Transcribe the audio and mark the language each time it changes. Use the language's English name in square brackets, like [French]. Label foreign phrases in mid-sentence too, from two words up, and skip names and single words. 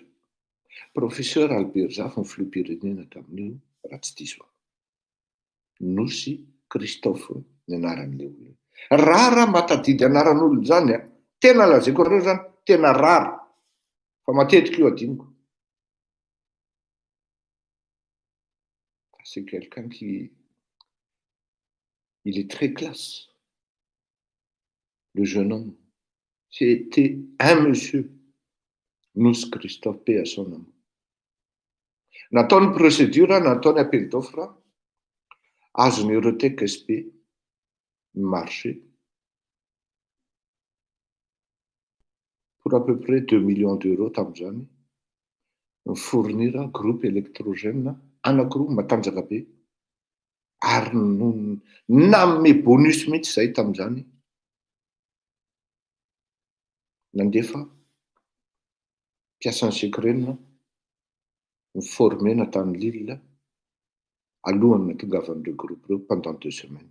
[Malagasy] Professeur Albert Zafy ny filoham-pirenena tamin'io, raha tsy diso aho. Nosy Christophe ny anaran'le olona. Rara matadidy anaran'olona zany a, tena lazaiko anareo zany, tena rara, fa matetika io adiniko. [French] C'est quelqu'un qui, il est très classe. Le jeune homme, c'était un monsieur. Nosy Christophe, paix à son âme. [Malagasy] Nataony procédure, nataony [French] appel d'offre, [Malagasy] azony Eurotech SP, ny marché, [French] pour à peu près 2 millions d'euros [Malagasy] tamin'izany mifournir [French] groupe électrogène [Malagasy] anankiroa matanjaka be ary nanome bonus mihitsy zay tamin'izany nandefa mpiasan'ny sekrenina miformena tamin'ny Lille alohany natongavan'ireo groupe reo [French] pendant 2 semaines.